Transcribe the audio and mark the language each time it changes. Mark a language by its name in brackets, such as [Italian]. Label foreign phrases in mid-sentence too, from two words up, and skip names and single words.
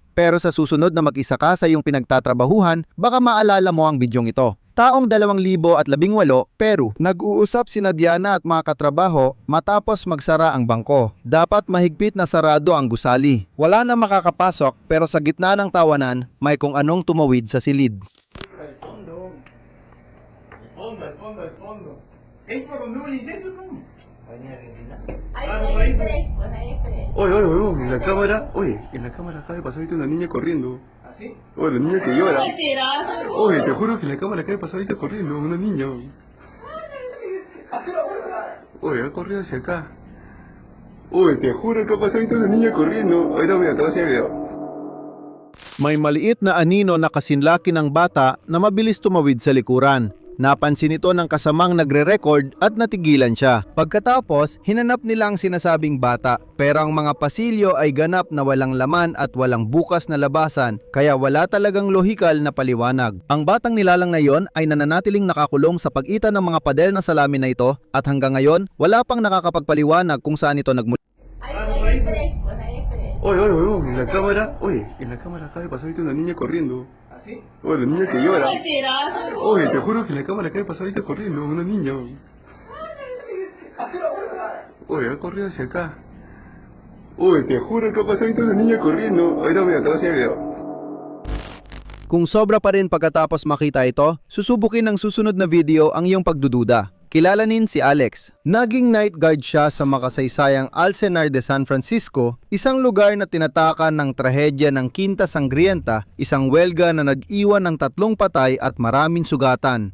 [Filipino] Pero sa susunod na mag-isa ka sa iyong pinagtatrabahuhan, baka maalala mo ang bidyong ito. Taong 2018, Peru. Nag-uusap sina Diana at mga katrabaho matapos magsara ang bangko. Dapat mahigpit na sarado ang gusali. Wala na makakapasok pero sa gitna ng tawanan, may kung anong tumawid sa silid. [Spanish] El fondo. Es por donde hubo el incendio, ¿no? Oye, en la cámara, en la cámara acaba de pasar ahorita una niña corriendo. ¿Ah, sí? Oye, la niña que llora. Oye, te juro que en la cámara acaba de pasar ahorita corriendo, una niña. Oye, ha corrido hacia acá. Oye, te juro que ha pasado ahorita una niña corriendo. Ahorita mira, te voy a hacer el video. [Filipino] May maliit na anino na kasinlaki ng bata na mabilis tumawid sa likuran. Napansin ito ng kasamang nagre-record at natigilan siya. Pagkatapos, hinanap nila ang sinasabing bata, pero ang mga pasilyo ay ganap na walang laman at walang bukas na labasan, kaya wala talagang lohikal na paliwanag. Ang batang nilalang na iyon ay nananatiling nakakulong sa pagitan ng mga padel na salamin na ito at hanggang ngayon, wala pang nakakapagpaliwanag kung saan ito nagmula. [Spanish] Oye, en la cámara acaba de pasar ahorita una niña corriendo. ¿Ah, sí? Oye, la niña que llora. Oye, te juro que en la cámara acaba de pasar ahorita corriendo, una niña. Oye, ha corrido hacia acá. Oye, te juro que ha pasado ahorita una niña corriendo. Ahorita mira, te voy a hacer el video. [Filipino] Kung sobra pa rin pagkatapos makita ito, susubukin ng susunod na video ang iyong pagdududa. Kilalanin si Alex. Naging [English] night guard [Filipino] siya sa makasaysayang Alcenar de San Francisco, isang lugar na tinatakan ng trahedya ng Quinta Sangrienta, isang welga na nag-iwan ng 3 patay at maraming sugatan.